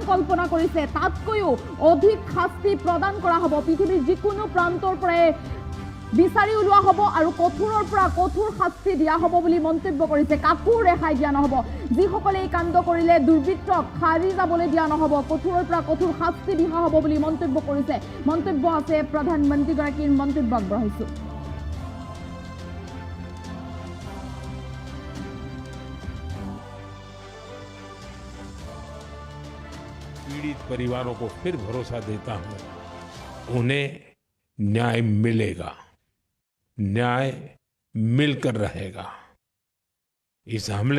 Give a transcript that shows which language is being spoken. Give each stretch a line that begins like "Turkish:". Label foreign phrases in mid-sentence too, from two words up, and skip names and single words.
Assamese: কল্পনা কৰিছে তাতকৈও অধিক শাস্তি প্ৰদান কৰা হ'ব পৃথিৱীৰ যিকোনো প্ৰান্তৰ পৰাই বিচাৰি উলোৱা হ'ব আৰু কঠোৰৰ পৰা কঠোৰ শাস্তি দিয়া হ'ব বুলি মন্তব্য কৰিছে কাকো ৰেহাই দিয়া নহ'ব যিসকলে এই কাণ্ড কৰিলে দুৰ্বৃত্তক সাৰি যাবলৈ দিয়া নহ'ব কঠোৰৰ পৰা কঠোৰ শাস্তি দিয়া হ'ব বুলি মন্তব্য কৰিছে মন্তব্য আছে প্ৰধানমন্ত্ৰীগৰাকীৰ মন্তব্য আগবঢ়াইছোঁ
Hindi: पीड़ित परिवारों को फिर भरोसा देता हूं उन्हें न्याय मिलेगा न्याय मिलकर रहेगा इस हमले